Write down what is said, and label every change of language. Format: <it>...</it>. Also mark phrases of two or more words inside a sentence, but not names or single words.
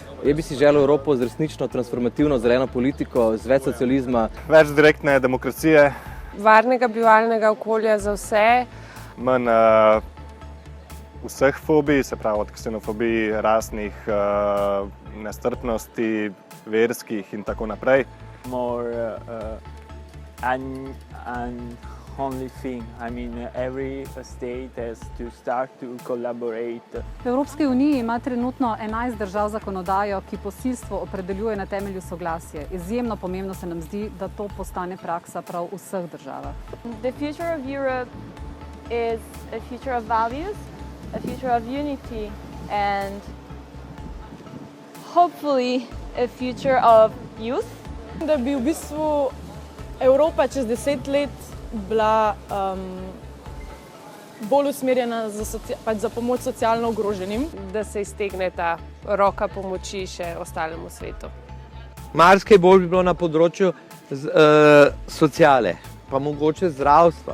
<sl>Kje bi si želel Evropo z resnično transformativno zeleno politiko, z več socializma? Več direktne demokracije. Varnega bivalnega okolja za vse. Manj vseh fobij, se pravi od ksenofobij, rasnih, nestrpnosti, verskih in tako naprej.</sl> <en>More only thing. I mean, every state has to start to collaborate.</en> <sl>V Evropski uniji ima trenutno 11 držav zakonodajo, ki posilstvo opredeljuje na temelju soglasja. Izjemno pomembno se nam zdi, da to postane praksa prav v vseh državah.</sl> <en>The future of Europe is a future of values, a future of unity and hopefully a future of youth.</en> <sl>Da bi v bistvu Evropa čez 10 let bila bolj usmerjena za pomoč socialno ogroženim. Da se iztegne ta roka pomoči še ostalemu svetu. Marsikaj bolj bi bilo na področju sociale, pa mogoče zdravstva.</sl>